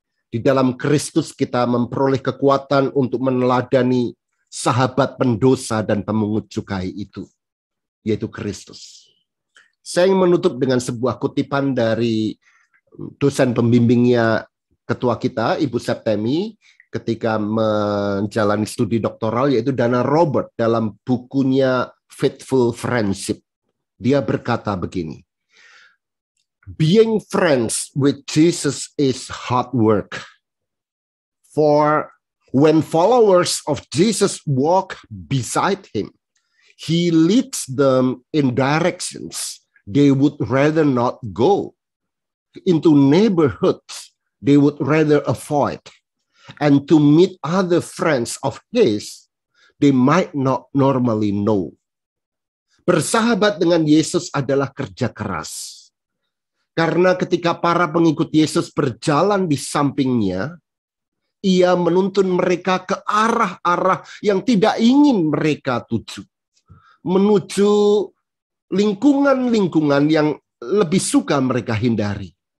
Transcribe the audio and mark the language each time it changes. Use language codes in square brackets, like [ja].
[id] Di dalam Kristus kita memperoleh kekuatan untuk meneladani sahabat pendosa dan pemungut cukai itu, yaitu Kristus. Saya ingin menutup dengan sebuah kutipan dari dosen pembimbingnya ketua kita, Ibu Septemi, ketika menjalani studi doktoral, yaitu Dana Robert dalam bukunya Faithful Friendship. Dia berkata begini, [en] being friends with Jesus is hard work. For when followers of Jesus walk beside him, he leads them in directions they would rather not go, into neighborhoods they would rather avoid, and to meet other friends of his they might not normally know. [id] Bersahabat dengan Yesus adalah kerja keras. Karena ketika para pengikut Yesus berjalan di sampingnya, ia menuntun mereka ke arah-arah yang tidak ingin mereka tuju. Menuju lingkungan-lingkungan yang lebih suka mereka hindari.